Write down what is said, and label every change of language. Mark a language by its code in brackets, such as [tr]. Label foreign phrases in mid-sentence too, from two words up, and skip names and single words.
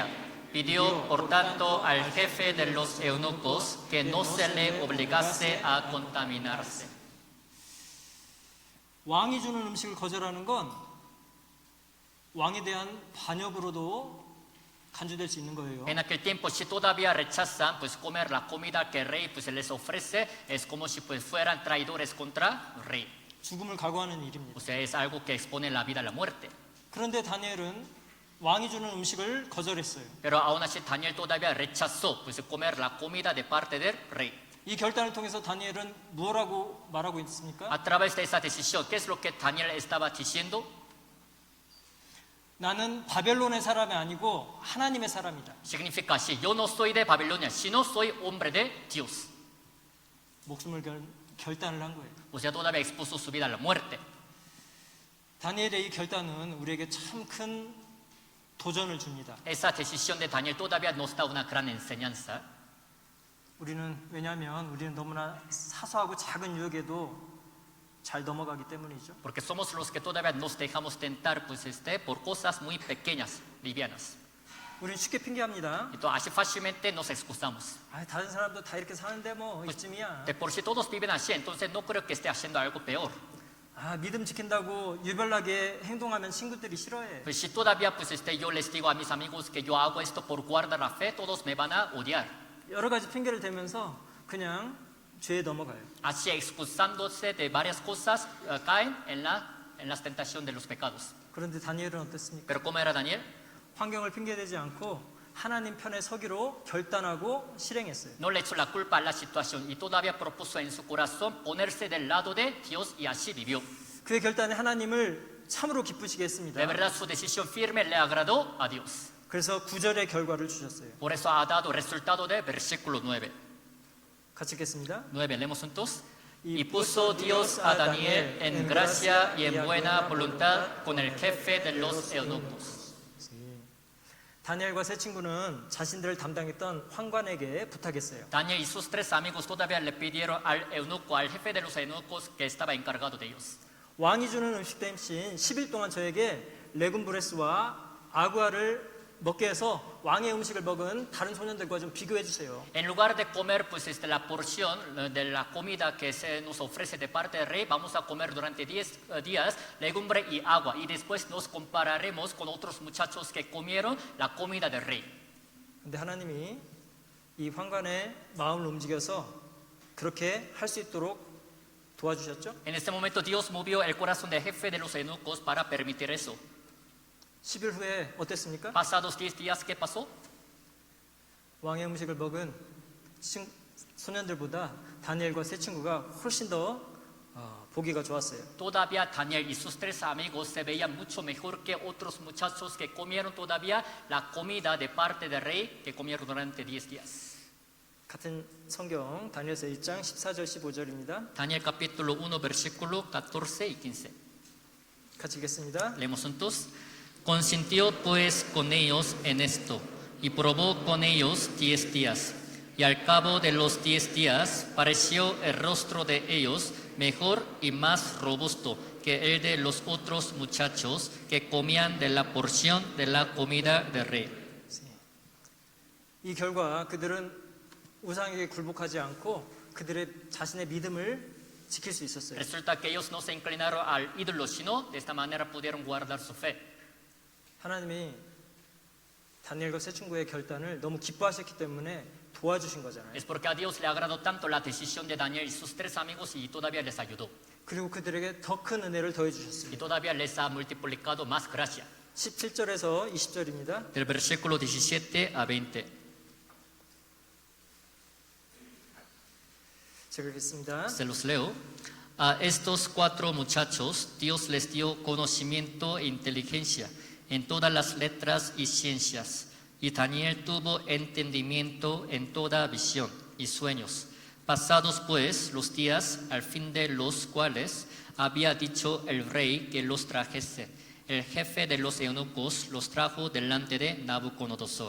[es] Pidió, por tanto, al jefe de los eunucos que no se le obligase a contaminarse. [ko] 왕이 주는 음식을 거절하는 건 왕에 대한 반역으로도 간주될 수 있는 거예요. [es] En aquel tiempo, si todavía rechazan pues comer la comida que el rey pues les ofrece, es como si pues fueran traidores contra el rey. [ko] 죽음을 각오하는 일입니다. [es] O sea, es algo que expone la vida a la muerte. [ko] 그런데 다니엘은 왕이 주는 음식을 거절했어요. [es] Pero aún así Daniel todavía rechazó pues comer la comida de parte del rey. [ko] 이 결단을 통해서 다니엘은 무엇라고 말하고 있습니까? [es] A través de esa decisión, ¿qué es lo que Daniel estaba diciendo? [ko] 나는 바벨론의 사람이 아니고 하나님의 사람이다. [es] Significa así, yo no soy de Babilonia, sino soy hombre de Dios. [ko] 목숨을 결단을 한 거예요. [es] O sea, todavía expuso su vida a la muerte. [ko] 다니엘의 이 결단은 우리에게 참 큰 도전을 줍니다. [es] Esa decisión de Daniel todavía nos da una gran enseñanza. [ko] 왜냐하면 우리는 너무나 사소하고 작은 유혹에도 잘 넘어가기 때문이죠. [es] Porque somos los que todavía nos dejamos tentar pues, por cosas muy pequeñas, livianas. [ko] 우리는 쉽게 핑계합니다. [es] Entonces, así fácilmente nos excusamos. [ko] 다른 사람도 다 이렇게 사는데 뭐 이쯤이야. [es] De por sí todos viven así, entonces no creo que esté haciendo algo peor. [ko] 믿음 지킨다고 유별나게 행동하면 친구들이 싫어해. [es] Pues si todavía pues, yo les digo a mis amigos que yo hago esto por guardar la fe, todos me van a odiar. [ko] 여러 가지 핑계를 대면서 그냥 죄에 넘어가요. [es] Así excusándose de varias cosas, caen en las tentaciones de los pecados. [ko] 그런데 다니엘은 어땠습니까? [es] Pero ¿cómo era Daniel? [ko] 환경을 핑계대지 않고 하나님 편에 서기로 결단하고 실행했어요. [es] No le echó la culpa a la situación y todavía propuso en su corazón ponerse del lado de Dios y así vivió. [ko] 그의 결단이 하나님을 참으로 기쁘시게 했습니다. [es] De verdad su decisión firme le agradó a Dios. [ko] 그래서 9절의 결과를 주셨어요. [es] Por eso ha dado resultado de versículo 9. [ko] 같이 읽겠습니다. [es] 9, leemos juntos. Y puso Dios a Daniel en gracia y en buena voluntad con el jefe de los eunucos. [ko] 다니엘과 세 친구는 자신들을 담당했던 환관에게 부탁했어요. [es] Daniel y sus tres amigos todavía le pidieron al eunuco, al jefe de los eunucos que estaba encargado de ellos. [ko] 왕이 주는 음식 대신 10일 동안 저에게 레군브레스와 아구아를 먹게 해서 왕의 음식을 먹은 다른 소년들과 좀 비교해 주세요. [es] En lugar de comer pues la porción de la comida que se nos ofrece de parte del rey, vamos a comer durante 10 días legumbre y agua y después nos compararemos con otros muchachos que comieron la comida del rey. [ko] 근데 하나님이 이 환관의 마음을 움직여서 그렇게 할 수 있도록 도와주셨죠? [es] En este momento Dios movió el corazón del jefe de los eunucos para permitir eso. [ko] 10일 후에 어땠습니까? [es] Pasados 10 días, ¿qué pasó? [ko] 왕의 음식을 먹은 소년들보다 다니엘과 세 친구가 훨씬 더 보기가 좋았어요. [es] Todavía Daniel y sus tres amigos se veían mucho mejor que otros muchachos que comieron todavía la comida de parte del rey que comieron durante 10 días. [ko] 같은 성경 다니엘서 1장 14절 15절입니다. [es] Daniel capítulo 1 versículo 14 y 15. [ko] 같이 읽겠습니다. [es] Leemos juntos. Consintió pues con ellos en esto y probó con ellos 10 días. Y al cabo de los 10 días pareció el rostro de ellos mejor y más robusto que el de los otros muchachos que comían de la porción de la comida del rey. [ko] 이 결과 그들은 우상에게 굴복하지 않고 그들의 자신의 믿음을 지킬 수 있었어요. [es] Resulta que ellos no se inclinaron al ídolo, sino de esta manera pudieron guardar su fe. [ko] 하나님이 다니엘과 세 친구의 결단을 너무 기뻐하셨기 때문에 도와주신 거잖아요. [es] Es porque a Dios le agradó tanto la decisión de Daniel y sus tres amigos y todavía les ayudó. [ko] 그리고 그들에게 더 큰 은혜를 더해 주셨습니다. [es] Y todavía les ha multiplicado más gracia. [ko] 17절에서 20절입니다. [es] del versículo 17 a 20. [ko] 제가 읽겠습니다. [es] Se los leo. A estos 4 muchachos Dios les dio conocimiento e inteligencia en todas las letras y ciencias. Y Daniel tuvo entendimiento en toda visión y sueños. Pasados pues los días, al fin de los cuales había dicho el rey que los trajese, el jefe de los eunucos los trajo delante de Nabucodonosor.